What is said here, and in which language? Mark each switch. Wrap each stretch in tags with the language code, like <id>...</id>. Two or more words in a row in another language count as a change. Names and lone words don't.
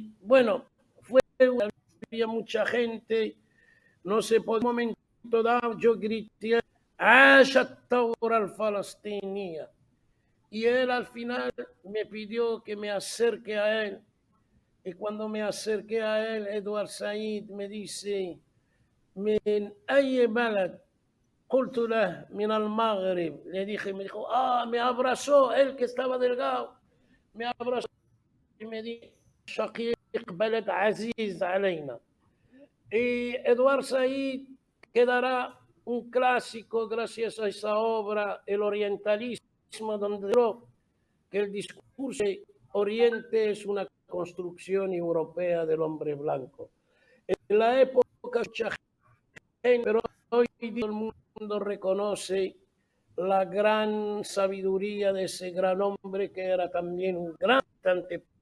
<es>Bueno, había mucha gente, no sé, por un momento dado yo grité,</es> <ar>¡عاشت الثورة الفلسطينية!</ar> <es>Y él al final me pidió que me acerque a él. Y cuando me acerqué a él, Edward Said me dice,</es> <ar>¿من أي بلد? قلت له من المغرب.</ar> <es>Le dije, me dijo, me abrazó, él que estaba delgado, me abrazó y me dijo,</es> <ar>شقيق بلد عزيز علينا.</ar> <es>Y Edward Said quedará un clásico gracias a esa obra, El Orientalismo, donde dijo que el discurso de Oriente es una construcción europea del hombre blanco. En la época, pero hoy día el mundo reconoce la gran sabiduría de ese gran hombre que era también un gran cantante.</es>